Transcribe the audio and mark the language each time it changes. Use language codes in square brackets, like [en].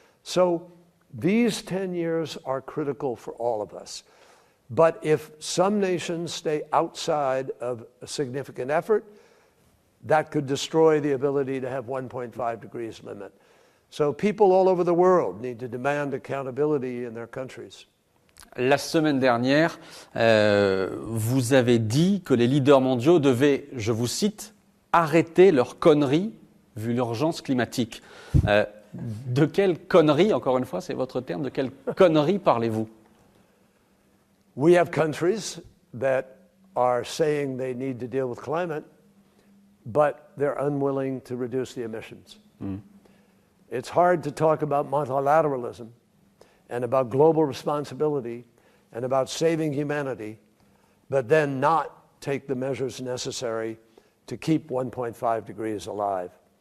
[en] So these 10 years are critical for all of us. But if some nations stay outside of a significant effort, that could destroy the ability to have 1.5 degrees limit. So people all over the world need to demand accountability in their countries. [fr] La semaine dernière, vous avez dit que les leaders mondiaux devaient, je vous cite, arrêter leurs conneries vu l'urgence climatique. De quelle connerie, encore une fois, c'est votre terme, de quelle connerie parlez-vous? [en] We have countries that are saying they need to deal with climate, but they're unwilling to reduce the emissions. It's hard to talk about multilateralism and about global responsibility and about saving humanity, but then not take the measures necessary to keep 1.5 degrees alive.